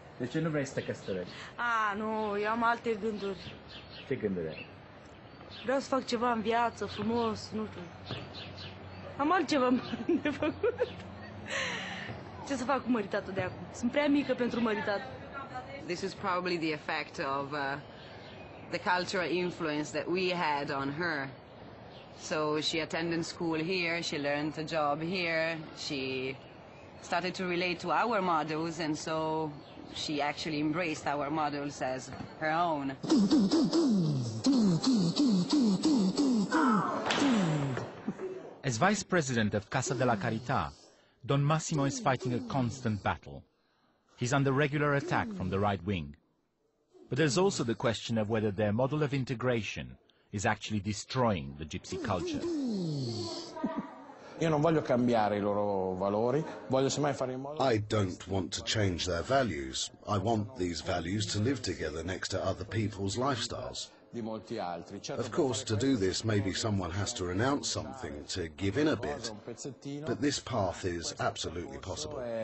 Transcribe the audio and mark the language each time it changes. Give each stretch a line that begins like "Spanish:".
Romanian: De ce nu vrei să te căsătorești? Nu, eu am alte gânduri. Ce gânduri ai? Vreau să fac ceva în viață, frumos, nu știu. Am altceva de făcut. Ce să fac cu măritatul de acum? Sunt prea mică pentru măritat.
English: This is probably the effect of the cultural influence that we had on her. So she attended school here, she learned a job here, she started to relate to our models, and so she actually embraced our models as her own. As vice president of Casa della Carità, Don Massimo is fighting a constant battle. He's under regular attack from the right wing. But there's also the question of whether their model of integration is actually destroying the gypsy culture.
Italian: Io non voglio cambiare I loro valori, voglio semmai fare in modo...
English: I don't want to change their values. I want these values to live together next to other people's lifestyles. Of course, to do this, maybe someone has to renounce something, to give in a bit. But this path is absolutely possible.